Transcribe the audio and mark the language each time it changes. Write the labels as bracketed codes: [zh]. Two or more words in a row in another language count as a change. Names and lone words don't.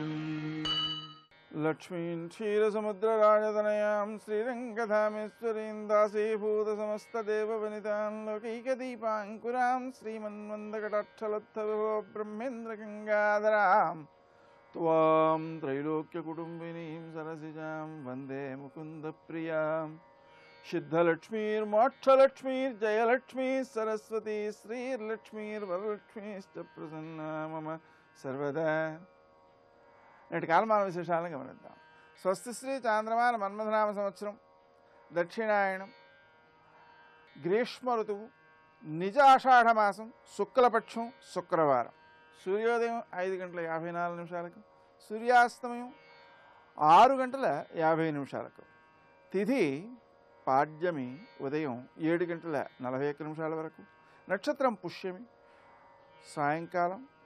[sa] लक्ष्मीं क्षीरसमुद्रराजतनयां श्रीरङ्गधामेश्वरीं दासीभूतसमस्तदेववनितां लौकैकदीपाङ्कुरां श्रीमन्मन्दकटाक्षलब्धविभो ब्रह्मेन्द्रगङ्गाधरां त्वां त्रैलोक्यकुटुम्बिनीं सरसिजां वन्दे मुकुन्दप्रियां। सिद्धलक्ष्मीर्मोक्षलक्ष्मीर्जयलक्ष्मीः सरस्वती श्रीर्लक्ष्मीर्वरलक्ष्मीश्च प्रसन्ना मम सर्वदा। [te] నేటి కాలమాన విశేషాలను గమనిద్దాం. స్వస్తి శ్రీ చాంద్రమాన మన్మథనామ సంవత్సరం, దక్షిణాయనం, గ్రీష్మ ఋతువు, నిజ ఆషాఢమాసం, శుక్లపక్షం, శుక్రవారం. సూర్యోదయం 5:54, సూర్యాస్తమయం 6:50 తిథి పాడ్యమి ఉదయం 7:41 వరకు, నక్షత్రం పుష్యమి సాయంకాలం